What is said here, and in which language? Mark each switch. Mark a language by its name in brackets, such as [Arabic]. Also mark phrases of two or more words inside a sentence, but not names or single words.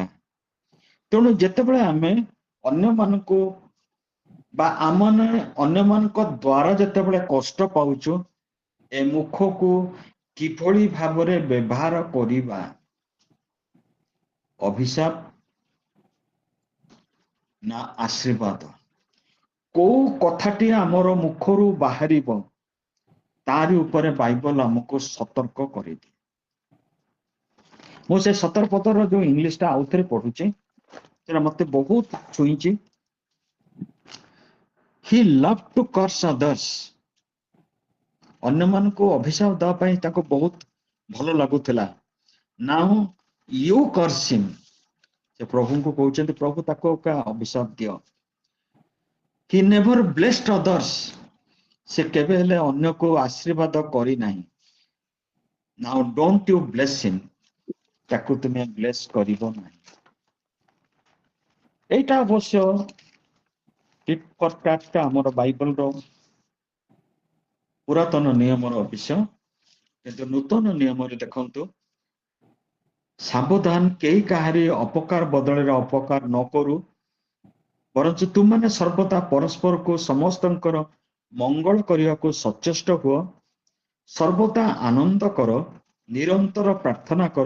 [Odia] ତେଣୁ ଯେତେବେଳେ ଆମେ ଅନ୍ୟମାନଙ୍କୁ ବା ଆମମାନେ ଅନ୍ୟମାନଙ୍କ ଦ୍ୱାରା ଯେତେବେଳେ କଷ୍ଟ ପାଉଛୁ, ଏ ମୁଖକୁ କିଭଳି ଭାବରେ ବ୍ୟବହାର କରିବା, ଅଭିଶାପ ନା ଆଶୀର୍ବାଦ, କୋଉ କଥାଟି ଆମର ମୁଖରୁ ବାହାରିବ ତାରି ଉପରେ ବାଇବଲ ଆମକୁ ସତର୍କ କରିଦିଏ। ମୁଁ ସେ 17 ପଦର ଯୋଉ ଇଂଲିଶଟା ଆଉଥରେ ପଢୁଛି, ସେଟା ମତେ ବହୁତ ଛୁଇଁଛି। [English] He loved to curse others. [Odia] ଅନ୍ୟମାନଙ୍କୁ ଅଭିଶାପ ଦେବା ପାଇଁ ତାକୁ ବହୁତ ଭଲ ଲାଗୁଥିଲା। [English] Now you curse him. [Odia] ସେ ପ୍ରଭୁଙ୍କୁ କହୁଛନ୍ତି, ପ୍ରଭୁ ତାକୁ ଅଭିଶାପ ଦିଅ। [English] He never blessed others. [Odia] ସେ କେବେ ହେଲେ ଅନ୍ୟକୁ ଆଶୀର୍ବାଦ କରିନାହିଁ। [English] Now don't you bless him. [Odia] ତାକୁ ତୁମେ ବ୍ଲେସ୍ କରିବ ନାହିଁ। ଏଇଟା ଅବଶ୍ୟ [English] tit for tat [Odia] ଆମର ବାଇବଲର ପୁରାତନ ନିୟମର ବିଷୟ, କିନ୍ତୁ ନୂତନ ନିୟମରେ ଦେଖନ୍ତୁ, ସାବଧାନ, କେହି କାହାରି ଅପକାର ବଦଳରେ ଅପକାର ନ କରୁ, ବରଂ ତୁମମାନେ ସର୍ବଦା ପରସ୍ପରକୁ ସମସ୍ତଙ୍କର ମଙ୍ଗଳ କରିବାକୁ ସଚେଷ୍ଟ ହୁଅ, ସର୍ବଦା ଆନନ୍ଦ କର, ନିରନ୍ତର ପ୍ରାର୍ଥନା କର।